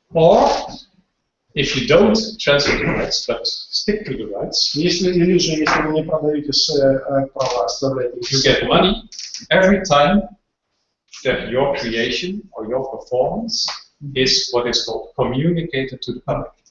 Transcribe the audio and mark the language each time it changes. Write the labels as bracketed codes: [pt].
[en] Or if you don't transfer the rights but stick to the rights, [ru] Или же, если вы не продаете права, оставляете их [en] you get money every time that your creation or your performance is what is called communicated to the public.